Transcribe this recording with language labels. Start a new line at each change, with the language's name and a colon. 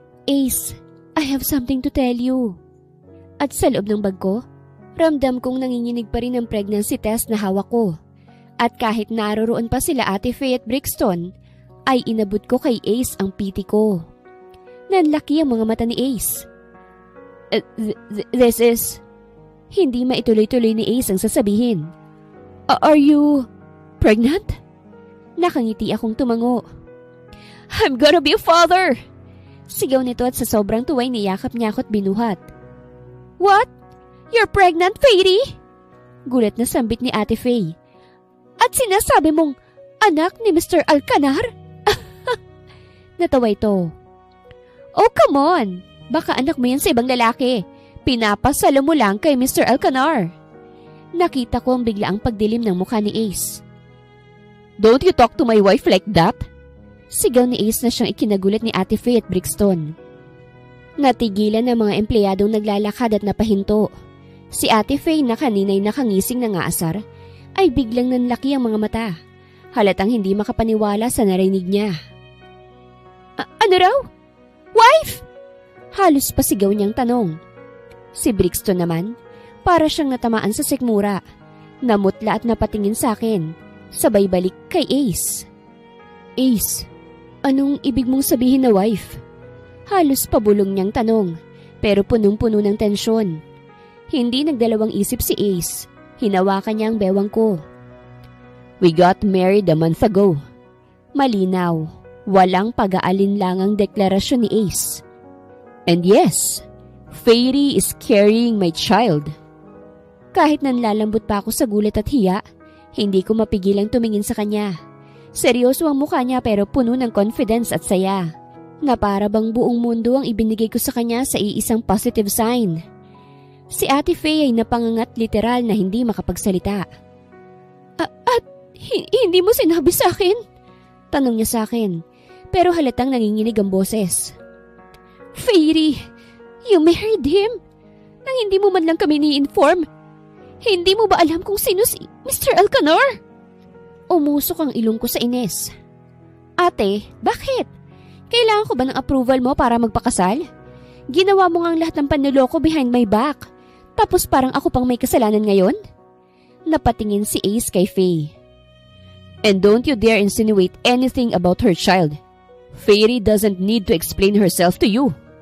English: Ace, I have something to tell you.
Filipino: At sa loob ng bag ko, ramdam kong nanginginig pa rin ang pregnancy test na hawak ko. At kahit naroroon pa sila Ate Faye at Brixton, ay inabot ko kay Ace ang piti ko. Nanlaki ang mga mata ni Ace.
English: This is...
Filipino: Hindi maituloy-tuloy ni Ace ang sasabihin.
English: Are you... pregnant?
Filipino: Nakangiti akong tumango.
English: I'm gonna be a father!
Filipino: Sigaw nito at sa sobrang tuway niyakap niya ako at binuhat.
English: What? You're pregnant, Fairy?
Filipino: Gulat na sambit ni Ate Faye. At sinasabi mong anak ni Mr. Alcanar? Natawa ito.
English: Oh, come on!
Filipino: Baka anak mo yan sa ibang lalaki. Pinapasalo mo lang kay Mr. Alcanar. Nakita ko ang biglaang pagdilim ng mukha ni Ace.
English: Don't you talk to my wife like that?
Filipino: Sigaw ni Ace na siyang ikinagulat ni Ate Faye at Brixton. Natigilan ang mga empleyadong naglalakad at napahinto. Si Ate Faye na kanina'y nakangising na ngaasar ay biglang nanlaki ang mga mata. Halatang hindi makapaniwala sa narinig niya. Ano raw? Wife? Halos pasigaw niyang tanong. Si Brixton naman, para siyang natamaan sa sikmura. Namutla at napatingin sa akin, sabay balik kay Ace. Ace, anong ibig mong sabihin na wife? Halos pabulong niyang tanong, pero punong-puno ng tensyon. Hindi nagdalawang isip si Ace. Hinawakan niya ang bewang ko.
English: We got married a month ago.
Filipino: Malinaw. Walang pag-aalinlangang deklarasyon ni Ace.
English: And yes, Fairy is carrying my child.
Filipino: Kahit nanlalambot pa ako sa gulat at hiya, hindi ko mapigilang tumingin sa kanya. Seryoso ang mukha niya pero puno ng confidence at saya. Na para bang buong mundo ang ibinigay ko sa kanya sa iisang positive sign. Si Ate Faye ay napangangat literal na hindi makapagsalita. At hindi mo sinabi sa akin? Tanong niya sa akin, pero halatang nanginginig ang boses.
English: Fairy, you married him?
Filipino: Nang hindi mo man lang kami ni-inform? Hindi mo ba alam kung sino si Mr. Alcanar? Umusok ang ilong ko sa Ines. Ate, bakit? Kailangan ko ba ng approval mo para magpakasal? Ginawa mo ngang lahat ng panloloko
English: behind my back.
Filipino: Tapos parang ako pang may kasalanan ngayon? Napatingin si Ace kay Faye.
English: And don't you dare insinuate anything about her child. Fairy doesn't need to explain herself to you.